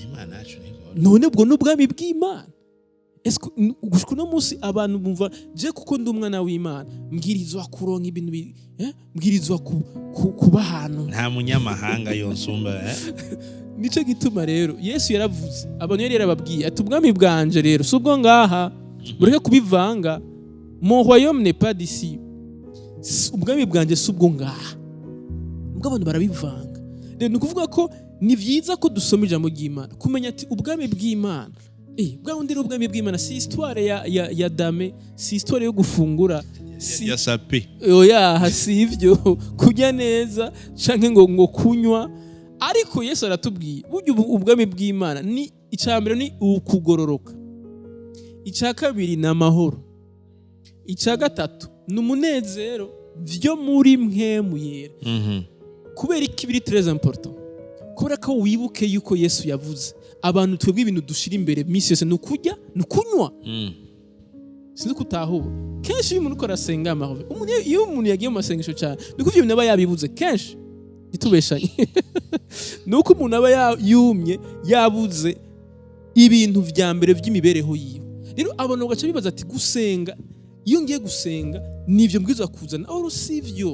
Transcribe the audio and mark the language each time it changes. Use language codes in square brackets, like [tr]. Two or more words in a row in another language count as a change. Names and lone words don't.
[rn] none ubwo n'ubwami bw'Imana esko gushika no munsi abantu bumva je kuko ndi umwana w'Imana mbwirizwa kuronka ibintu mbwirizwa kuba hano nta munyamahanga yonsumba nico gituma rero Yesu yaravuze abantu yari yarababwiye ati ubwami bwanje rero subwo ngaha mureke kubivanga [fr] mon royaume n'est pas d'ici [rn] ubwami bwanje subwo ngaha ubwo abantu barabivanga rero nukuvuga ko ni vyiza ko dusoma ijambo ry'Imana kumenya ati ubwami bw'Imana bwawundi ubwami bw'Imana si histoire ya dame si histoire yo gufungura ya sape oya hasi ivyo kurya neza canke ngo kunywa ariko Yesu aratubwiye buryo ubwami bw'Imana ni icambere ni ukugororoka icakabiri na mahoro icagatatu n'umunezero vyo muri mpwemu yera kubera ikibiri [fr] très important [rn] kubera ko wibuke yuko Yesu yavuze abantu twebwe ibintu dushira imbere misi yose nukurya nukunywa sinzi kutahuba kenshi umuntu uko arasenga amahove iyo umuntu yagiye mu masengesho cyane nuko ivyo bintu aba yabibuze kenshi nitubeshanye nuko umuntu aba yumye yabuze ibintu vya mbere vy'imibereho yiwe rero abantu bagaca bibaza ati gusenga iyo ngiye gusenga nivyo mbwiza kuzana aho sivyo